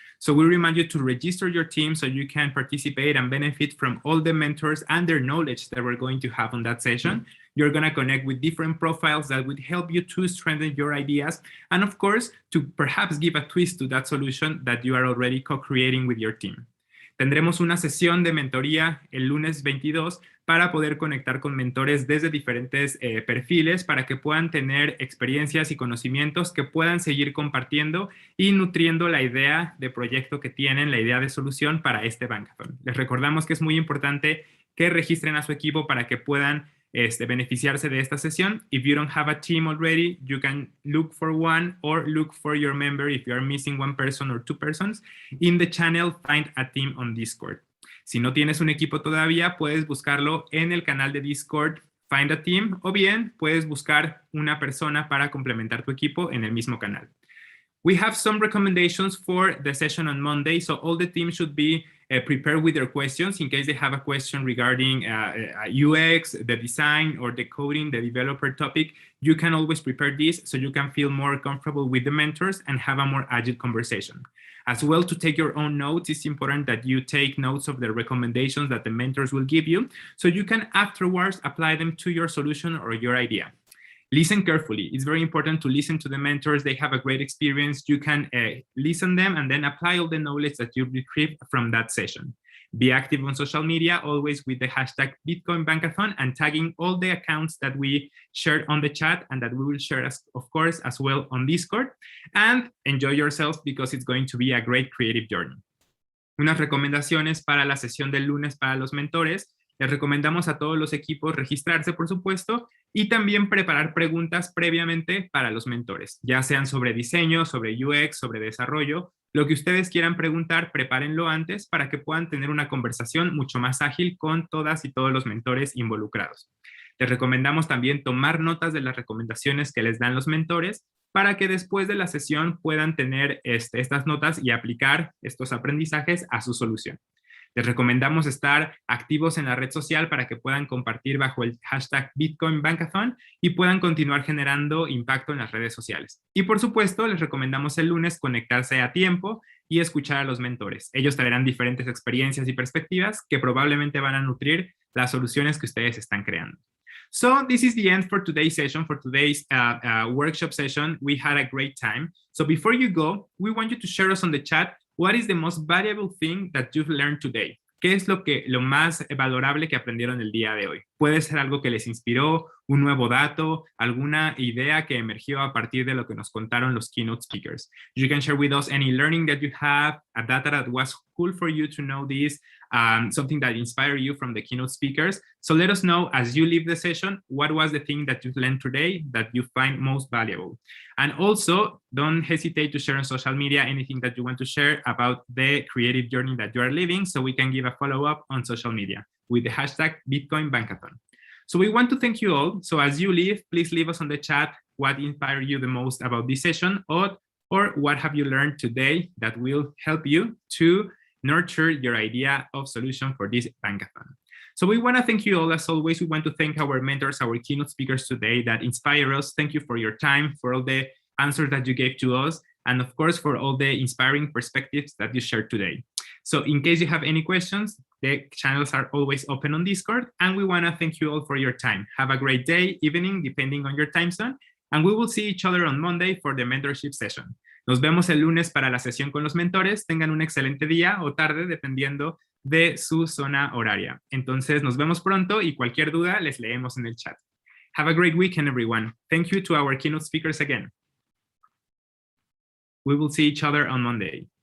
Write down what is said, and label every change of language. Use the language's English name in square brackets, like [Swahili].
[English] So we remind you to register your team so you can participate and benefit from all the mentors and their knowledge that we're going to have on that session. You're going to connect with different profiles that would help you to strengthen your ideas and, of course, to perhaps give a twist to that solution that you are already co-creating with your team. [Spanish] Tendremos una sesión de mentoría el lunes 22 para poder conectar con mentores desde diferentes perfiles para que puedan tener experiencias y conocimientos que puedan seguir compartiendo y nutriendo la idea de proyecto que tienen, la idea de solución para este Bankathon. Les recordamos que es muy importante que registren a su equipo para que puedan beneficiarse de esta sesión. [English] If you don't have a team already, you can look for one or look for your member if you are missing one person or 2 persons. In the channel, find a team on Discord. [Spanish] Si no tienes un equipo todavía, puedes buscarlo en el canal de Discord, Find a Team, o bien puedes buscar una persona para complementar tu equipo en el mismo canal. [English] We have some recommendations for the session on Monday, so all the team should be prepared with their questions in case they have a question regarding UX, the design, or the coding, the developer topic. You can always prepare this so you can feel more comfortable with the mentors and have a more agile conversation. As well, to take your own notes, it's important that you take notes of the recommendations that the mentors will give you so you can afterwards apply them to your solution or your idea. Listen carefully. It's very important to listen to the mentors. They have a great experience. You can listen them and then apply all the knowledge that you retrieved from that session. Be active on social media, always with the hashtag Bitcoin Bankathon and tagging all the accounts that we shared on the chat and that we will share, of course, as well on Discord. And enjoy yourselves because it's going to be a great creative journey. [Spanish] Unas recomendaciones para la sesión del lunes para los mentores. Les recomendamos a todos los equipos registrarse, por supuesto, y también preparar preguntas previamente para los mentores, ya sean sobre diseño, sobre UX, sobre desarrollo. Lo que ustedes quieran preguntar, prepárenlo antes para que puedan tener una conversación mucho más ágil con todas y todos los mentores involucrados. Les recomendamos también tomar notas de las recomendaciones que les dan los mentores para que después de la sesión puedan tener estas notas y aplicar estos aprendizajes a su solución. Les recomendamos estar activos en la red social para que puedan compartir bajo el hashtag Bitcoin Bankathon y puedan continuar generando impacto en las redes sociales. Y por supuesto, les recomendamos el lunes conectarse a tiempo y escuchar a los mentores. Ellos traerán diferentes experiencias y perspectivas que probablemente van a nutrir las soluciones que ustedes están creando. [English] So this is the end for today's session, for today's workshop session. We had a great time. So before you go, we want you to share us on the chat what is the most valuable thing that you've learned today. [Spanish] ¿Qué es lo más valorable que aprendieron el día de hoy? Puede ser algo que les inspiró, un nuevo dato, alguna idea que emergió a partir de lo que nos contaron los keynote speakers. [English] You can share with us any learning that you have, a data that was cool for you to know this, something that inspired you from the keynote speakers. So let us know as you leave the session, what was the thing that you've learned today that you find most valuable. And also, don't hesitate to share on social media anything that you want to share about the creative journey that you are living, so we can give a follow-up on social media with the hashtag Bitcoin Bankathon. So we want to thank you all. So as you leave, please leave us on the chat what inspired you the most about this session, or what have you learned today that will help you to nurture your idea of solution for this Bankathon. So we want to thank you all. As always, we want to thank our mentors, our keynote speakers today that inspire us. Thank you for your time, for all the answers that you gave to us, and of course, for all the inspiring perspectives that you shared today. So in case you have any questions, the channels are always open on Discord, and we want to thank you all for your time. Have a great day, evening, depending on your time zone, and we will see each other on Monday for the mentorship session. [Spanish] Nos vemos el lunes para la sesión con los mentores. Tengan un excelente día o tarde, dependiendo de su zona horaria. Entonces, nos vemos pronto y cualquier duda les leemos en el chat. [English] Have a great weekend, everyone. Thank you to our keynote speakers again. We will see each other on Monday.